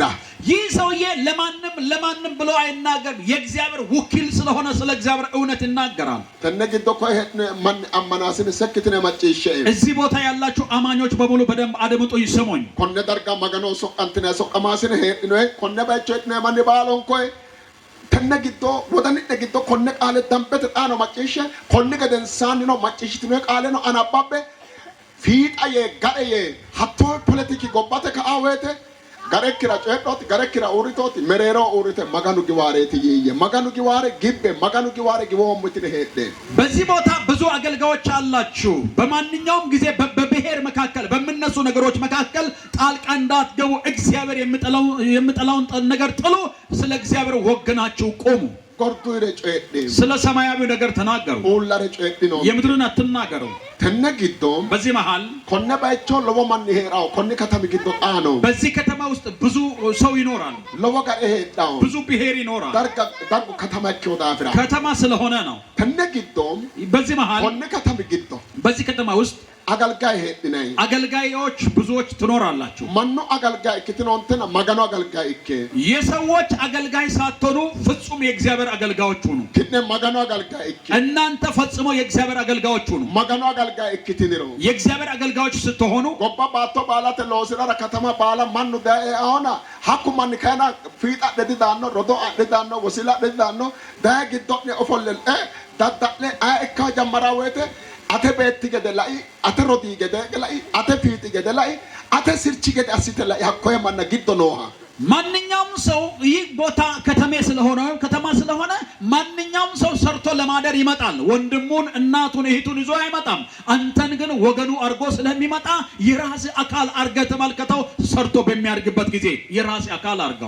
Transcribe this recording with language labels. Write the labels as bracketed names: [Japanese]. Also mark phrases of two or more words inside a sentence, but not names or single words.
[Amharic] ይህ ሰውዬ ለማንም ብሎ አይናገርም የእግዚአብሔር ወኪል ስለሆነ ስለ እግዚአብሔር እውነት ይናገራል [Sidamo] ተነግዶ ኮሄት ማን አማናስን ሰክትነ ማጨሸ [Amharic] እዚህ ቦታ ያላችሁ አማኞች በሙሉ በደንብ አድምጡ ይሰሙኝ [Sidamo] ኮነ ደርጋ መጋኑ ሶቃንተነ ሶቃማስን ሄድ ነው ኮነ ባቸት ነው ማን ባሎን ኮይ ተነግዶ ወደን ተነግዶ ኮነ ቃለ ዳምበት ጣኖ ማጨሸ ኮነ ገደንሳን ነው ማጨሽት ነው ቃለ ነው አናባበ ፊጣዬ ጋዬ ሀቶ ፖለቲክ ጎባተ ከአወተ ጋረክራ ጨጦት ጋረክራ ኡሪቶት መሬሮ ኡሪተ መጋኑ ጊዋሬት ይየ መጋኑ ጊዋሬ ግቤ መጋኑ ጊዋሬ ግቦሙት ሄደ [Amharic] በዚህ ቦታ ብዙ አገልጋዮች አላችሁ በማንኛውም ጊዜ በብሔር መካከል በመነሱ ነገሮች መካከል ጣልቃ እንዳትገቡ እግዚአብሔር የምጠላውን ነገር ጥሎ ስለ እግዚአብሔር ወገናችሁ ቆሙ [Sidamo] ቆርጡ ይረጨደ [Amharic] ስለ ሰማያዊ ነገር ተናገሩ [Sidamo] ኦላረ ጨዲ ነው [Amharic] የምድርን አትናገሩ [Sidamo] ተነግዶም [Amharic] በዚህ መሃል [Sidamo] ኮነ ባይቾ ለወማን ይሄራው ኮነ ከተማ ግዶ ጣኖ [Amharic] በዚህ ከተማ ውስጥ ብዙ ሰው ይኖራል [Sidamo] ለወጋ ይሄዳው [Amharic] ብዙ ብሔር ይኖራል [Sidamo] ዳርጋ ከተማቸው ዳፍራ [Amharic] ከተማ ስለሆነ ነው [Sidamo] ተነግዶም [Amharic] በዚህ መሃል [Sidamo] ኮነ ከተማ ግዶ [Amharic] በዚህ ከተማ ውስጥ አገልጋይ ሄድነኝ አገልጋዮች ብዙዎች ትኖራላችሁ [Sidamo] ማኑ አገልጋይ ክትኖንተና መጋኑ አገልጋይ እከ [Amharic] የሰዎች አገልጋይ ሳትሆኑ ፍጹም የእግዚአብሔር አገልጋዮች ሁኑ [Sidamo] ክትነ መጋኑ አገልጋይ እከ [Amharic] እናንተ ፈጽሞ የእግዚአብሔር አገልጋዮች ሁኑ [Sidamo] መጋኑ አገልጋይ እክትኒሮ [Amharic] የእግዚአብሔር አገልጋዮች ስትሆኑ [Sidamo] ጎባ ባቶ ባላተ ለወስራ ከተማ ባላ ማኑ ዳኤ አሁና ሀኩ ማን ካና ፊጣ ደዲዳኖ ሮዶ አደዳኖ ወሲላ ደዲዳኖ ዳይ ግዶኔ ኦፎለል ዳዳለ አእካ ጀመራወተ ate betti gede lai ate rodi gede lai ate fiti gede lai ate sirchi gede asite lai hakko yamanna giddo noha [Amharic] ማንኛውም ሰው ይህ ቦታ ከተማ ስለሆነ ማንኛውም ሰው ሰርቶ ለማደር ይመጣል ወንድሙን እናቱን እህቱን ይዞ አይመጣም አንተን ግን ወገኑ አርጎ ስለሚመጣ የራስ አካል አርገ ተመልከተው ሰርቶ በሚያርግበት ጊዜ የራስ አካል አርጋው